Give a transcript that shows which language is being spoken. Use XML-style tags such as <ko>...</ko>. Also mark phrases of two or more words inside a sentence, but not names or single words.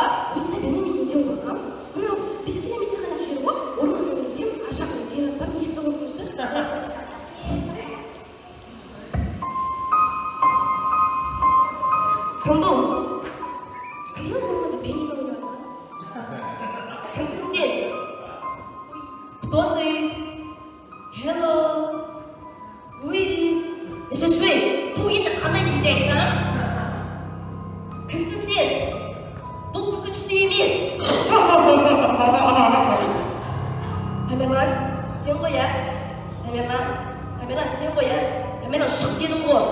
<kk>Осы сәбені мен неден қорқам? Мынау 5 километр ғана жер ғой, орманның өтем, аржақта зират бар, нешті қорқынышты? Кім бұл? Кімнің орманда пианино ойнап? Кімсің сен?</kk> <ru>Кто ты?</ru> <en>Hello, who is?</en> <kk>Нешешвей, ту енді қандай тілде айтам? Кімсің сен? Бұл күшті емес. Тамерлан, сен ғой, ә? Тамерлан, сен ғой, ә? Тамерлан, шық дедің ғой.</kk>